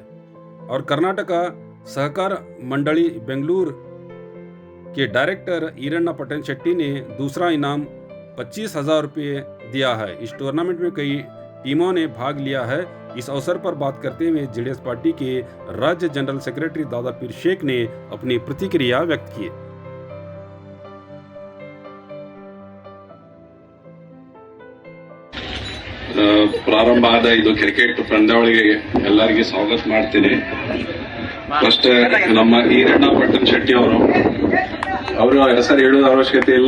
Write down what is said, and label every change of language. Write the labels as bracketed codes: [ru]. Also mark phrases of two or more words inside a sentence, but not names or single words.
[hi] और कर्नाटका सहकार मंडली बेंगलुरु के डायरेक्टर ईरण्णा पटेल शेट्टी ने दूसरा इनाम 25,000 रुपये दिया है। इस टूर्नामेंट में कई टीमों ने भाग लिया है। इस अवसर पर बात करते हुए जेडीएस पार्टी के राज्य जनरल सेक्रेटरी दादा पीर शेख ने अपनी प्रतिक्रिया व्यक्त की। [kn] ಪ್ರಾರಂಭ ಆದ ಇದು ಕ್ರಿಕೆಟ್ ಪಂದ್ಯಾವಳಿಗೆ ಎಲ್ಲರಿಗೂ ಸ್ವಾಗತ ಮಾಡ್ತೀನಿ. ಫಸ್ಟ್ ನಮ್ಮ ಈರಣ್ಣ ಪಟ್ಟಣ ಶೆಟ್ಟಿ ಅವರ ಹೆಸರು ಹೇಳೋದ ಅವಶ್ಯಕತೆ ಇಲ್ಲ.